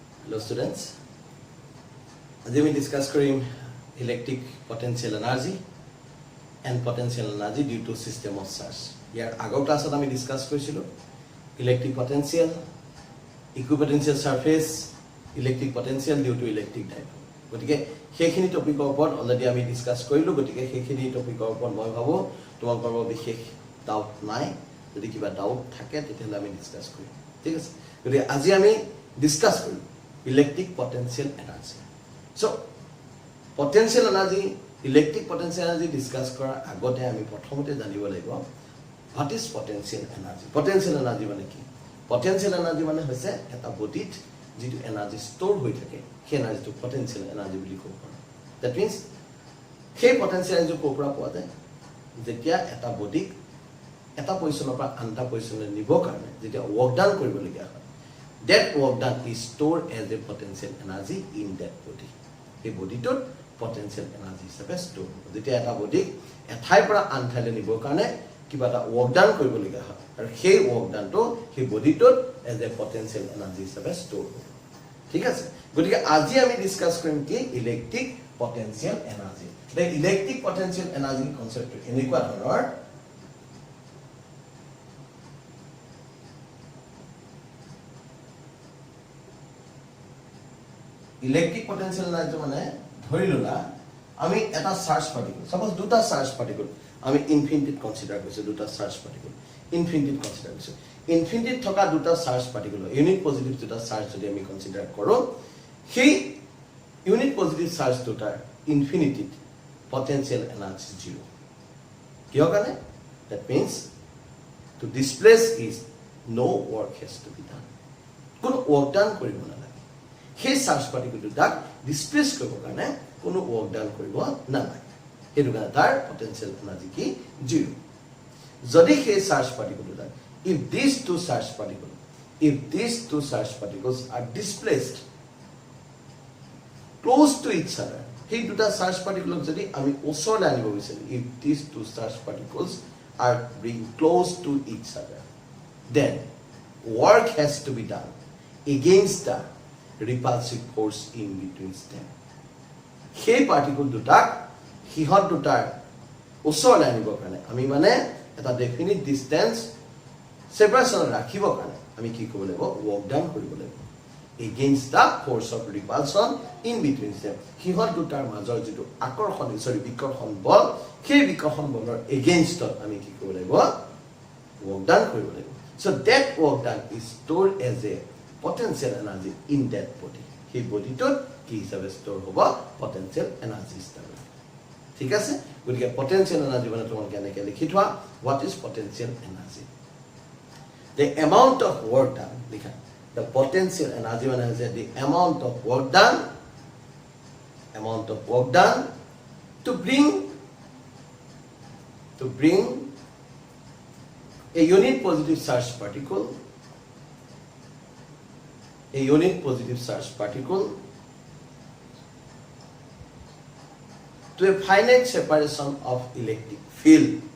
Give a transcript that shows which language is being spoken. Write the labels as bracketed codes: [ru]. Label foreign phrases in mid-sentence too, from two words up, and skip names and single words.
[en] Hello students, [as] আজি আমি discuss কৰিম [en] electric potential energy and potential energy due to system of charge. [as] ইয়াৰ আগৰ ক্লাছত আমি discuss কৰিছিলো [en] electric potential, equipotential surface, electric potential due to electric dipole. [as] গতিকে সেইখিনি টপিকৰ ওপৰত অলৰেডি আমি ডিসকাস কৰিলো। গতিকে সেইখিনি টপিকৰ ওপৰত মই ভাবো তোমালোকৰ বিশেষ ডাউট নাই। যদি কিবা ডাউট থাকে তেতিয়াহ'লে আমি ডিসকাস কৰিম, ঠিক আছে? গতিকে আজি আমি ডিসকাস কৰিম [en] electric potential energy. So potential energy, electric potential energy discuss [as] কৰাৰ আগতে আমি প্ৰথমতে জানিব লাগিব [en] what is potential energy. Potential energy [as] মানে কি? [en] Potential energy [as] মানে হৈছে এটা বডিত যেটো এনাৰ্জি ষ্টৰ হৈ থাকে সেই এনাৰ্জিটো [en] potential energy [as] বুলি কোৱা হয়। [en] That means [as] সেই [en] potential energy [as] ক'ৰ পৰা পোৱা যায়? যেতিয়া এটা বডিক এটা পজিশনৰ পৰা আনটা পজিশনলৈ নিব কাৰণে যেতিয়া [en] work done [as] কৰিবলগীয়া হয়, [en] that work done is stored as a potential energy in that body. [as] এই বডিটোত [en] potential energy [as] হিচাপে ষ্টৰ হ'ব। যেতিয়া এটা বডিক এঠাইৰ পৰা আন ঠাইলৈ নিবৰ কাৰণে কিবা এটা [en] work done [as] কৰিবলগীয়া হয় আৰু সেই ওয়ার্ক ডানটো সেই বডিটোত [en] as a potential energy [as] হিচাপে ষ্টৰ হ'ব, ঠিক আছে? গতিকে আজি আমি ডিসকাস কৰিম কি [en] electric potential energy. The electric potential energy concept [as] এনেকুৱা ধৰণৰ [en] electric potential energy [as] মানে ধৰি ললা আমি এটা [en] charge particle, [as] সাপোজ দুটা [en] charge particle [as] আমি ইনফিনিটিত কনসিডাৰ কৰিছো, দুটা [en] charge particle [as] ইনফিনিটিত কনসিডাৰ কৰিছো। ইনফিনিটিত থকা দুটা [en] charge particle unit positive [as] দুটা চাৰ্জ যদি আমি কনসিডাৰ কৰো, সেই [en] unit positive charge [as] দুটাৰ ইনফিনিটিত [en] potential energy [as] জিৰো। কিয় কাৰণে? [en] that means to displace is no work has to be done. [as] কোনো [en] work done [as] কৰিব নালাগে। সেই চাৰ্জ পাৰ্টিকলটোক ডিসপ্লেস কৰিবৰ কাৰণে কোনো [en] work done [as] কৰিব নালাগে। সেইটো কাৰণে তাৰ [en] potential energy [as] কি জিৰো। যদি সেই চাৰ্জ পাৰ্টিকলটোক [en] if these two charge particles are displaced close to each other, [as] সেই দুটা চাৰ্জ পাৰ্টিকলক যদি আমি ওচৰলৈ আনিব বিচাৰো, [en] if these two charge particles are being close to each other, then work has to be done against the repulsive force in between them. [as] সেই পাৰ্টিকল দুটাক হিহত দুটাৰ ওচৰলৈ আনিবৰ কাৰণে আমি মানে এটা [en] definite distance separation [as] ৰাখিবৰ কাৰণে আমি কি কৰিব লাগিব? ওয়ার্ক ডান কৰিব লাগিব [en] against the force of repulsion in between them. [as] হিহত দুটাৰ মাজৰ যেটো আকৰ্ষণ বিকৰ্ষণ বল, সেই বিকৰ্ষণ বলৰ এগেইনষ্টত আমি কি কৰিব লাগিব? [en] work done [as] কৰিব লাগিব। [en] So that work done is stored as a potential energy in that body. [as] সেই বডিটোত কি হিচাপে ষ্টৰ হ'ব? [en] potential energy [as] হিচাপে, ঠিক আছে? গতিকে [en] potential energy [as] মানে তোমালোকে এনেকৈ লিখি থোৱা, [en] what is potential energy? The amount of work done, [as] লিখা। [en] The potential energy মানে হৈছে the amount of work done to bring a unit positive charge particle to a finite separation of electric field